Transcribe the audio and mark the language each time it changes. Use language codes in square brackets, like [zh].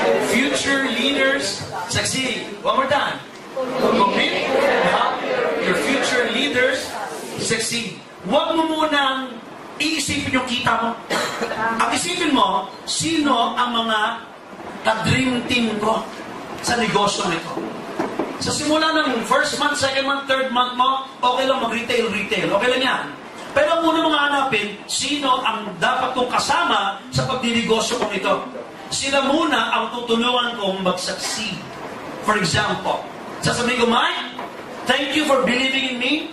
[en] Future leaders succeed. One more time. Commit to help your future leaders succeed. [tl] Huwag mo munang iisipin yung kita mo. Ang isipin mo, sino ang mga ka-dream team ko sa negosyo nito. Sa simula ng first month, second month, third month mo, okay lang mag-retail. Okay lang yan. Pero ang una mong hanapin, sino ang dapat kong kasama sa pagdinegosyo kong ito. Sila muna ang tutulungan kong mag-succeed. [en] For example, [tl] sasabihin ko, [en] Mike, thank you for believing in me.